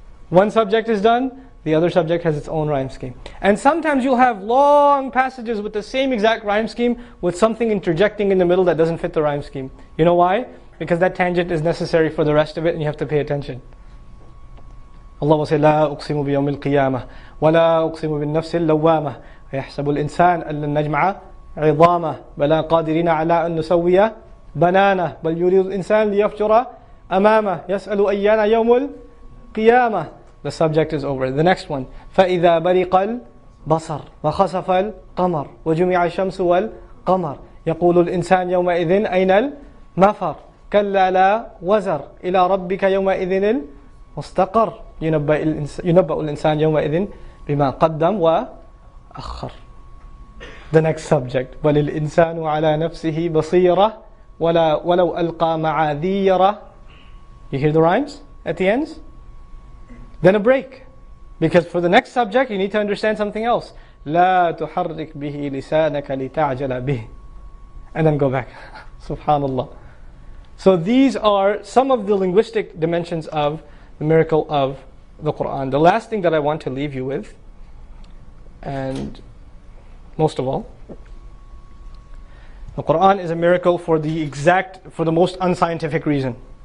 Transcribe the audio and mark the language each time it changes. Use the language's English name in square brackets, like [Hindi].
[English] One subject is done, the other subject has its own rhyme scheme. And sometimes you'll have long passages with the same exact rhyme scheme with something interjecting in the middle that doesn't fit the rhyme scheme. You know why? Because that tangent is necessary for the rest of it and you have to pay attention. Allah will say, [Arabic] لا أقسم بيوم القيامة ولا أقسم بالنفس اللوامة يحسب الإنسان أن لن نجمع عظامة بلا قادرين على أن نسوي بنانه بل يريد الإنسان ليفجر أمامه يسأل أيان يوم القيامة. [English] The subject is over. The next one. [Arabic] فإذا برق البصر وخسف القمر وجمع الشمس والقمر يقول الإنسان يومئذ أين المفر كلا لا وزر إلى ربك يومئذ المستقر ينبأ الإنسان يومئذ بما قدم وأخر. [English] The next subject. [Arabic] بل الإنسان على نفسه بصيرة ولو ألقى معاذيرة. [English] You hear the rhymes at the ends? Then a break. Because for the next subject you need to understand something else. [Arabic] لا تحرك به لسانك لتعجل به. [English] And then go back. Subhanallah. So these are some of the linguistic dimensions of the miracle of the Qur'an. The last thing that I want to leave you with, and most of all, the Qur'an is a miracle for the most unscientific reason.